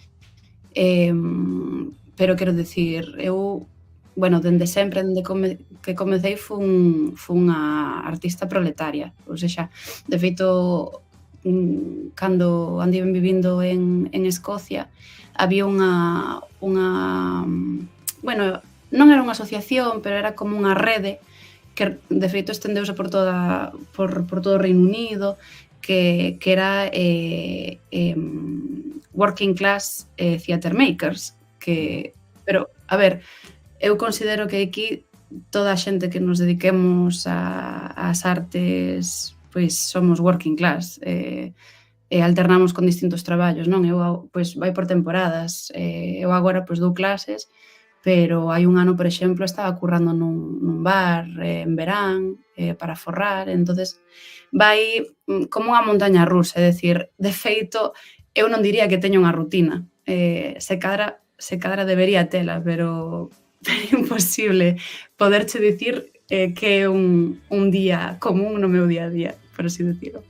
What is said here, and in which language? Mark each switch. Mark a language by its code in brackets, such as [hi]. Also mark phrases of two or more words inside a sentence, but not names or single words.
[gl] pero quero dicir, eu, bueno, dende sempre, dende que comecei, fun unha artista proletaria, ou sexa, de feito, cando andiven vivindo en Escocia, había bueno, non era unha asociación, pero era como unha rede que de feito estendeuse por todo o Reino Unido, que era Working Class Theatre Makers, pero, a ver, eu considero que aquí toda a xente que nos dediquemos ás artes, pois somos [en] working class, [gl] e alternamos con distintos traballos, non? Eu, pois, vai por temporadas, eu agora, pois, dou clases, pero hai un ano, por exemplo, estaba currando nun bar en verán, para forrar, entonces vai como unha montaña rusa, é dicir, de feito, eu non diría que teño unha rutina, se cadra debería tela, pero é imposible poderche dicir que é un día común no meu día a día, [es] por así decirlo.